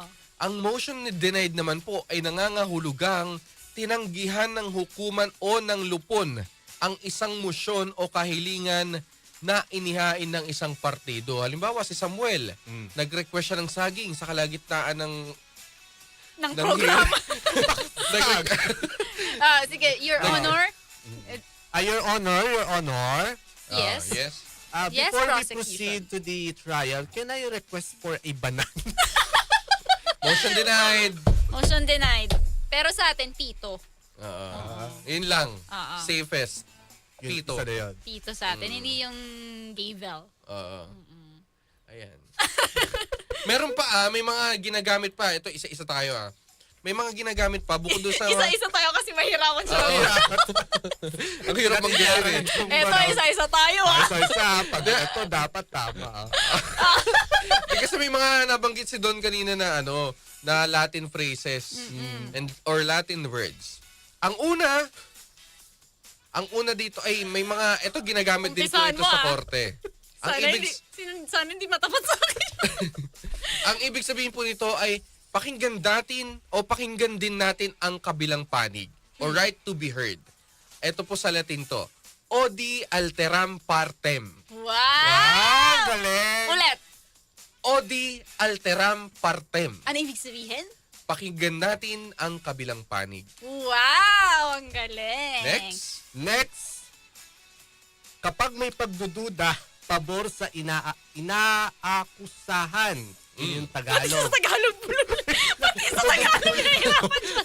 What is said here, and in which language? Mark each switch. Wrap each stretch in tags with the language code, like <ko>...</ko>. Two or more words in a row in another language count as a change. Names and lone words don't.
<tl>Ang</tl> <en>motion denied</en> <tl>naman po ay nangangahulugang tinanggihan ng hukuman o ng lupon ang isang motion o kahilingan na inihain ng isang partido. Halimbawa, si Samuel, nag-request siya ng saging sa kalagitnaan ng programa. Sige,</tl> <en>Your Honor. Your Honor. Yes. Yes. Yes, Before we prosecution. proceed to the trial, can I request for a banana? Motion denied. Motion denied.</en> <tl>Pero sa atin, pito. Yun lang. Safest. Yun, Pito. isa na yun. Pito sa atin. Hindi yung gavel. Ayan. Meron pa may mga ginagamit pa. Ito, isa-isa tayo may mga ginagamit pa bukod doon sa... Isa-isa tayo kasi mahirapan siya. Oo. Ang hirap mang gawin eh. Eto, isa-isa tayo Isa-isa. Pag ito, dapat tama. Kasi may mga nabanggit si Don kanina na na</tl> <en>Latin phrases or Latin words.</en> <tl>Ang una dito ay may mga ito ginagamit din po Umpisahan ito mo, sa ah. korte. Ang Sana hindi matapat sa akin. ang ibig sabihin po nito ay pakinggan din natin ang kabilang panig or</tl> <en>right to be heard.</en> <tl>Ito po sa Latin to.</tl> <la>Odi alteram partem.</la> <tl>Wow! Galing! Ulit.</tl> <la>Odi alteram partem.</la> <tl>Ano ibig sabihin? Pakinggan natin ang kabilang panig. Wow! Ang galing. Next. Kapag may pagdududa, pabor sa inaakusahan. Yun yung Pati Tagalog. sa Tagalog. Pati sa Tagalog. Nahihirapan siya.</tl>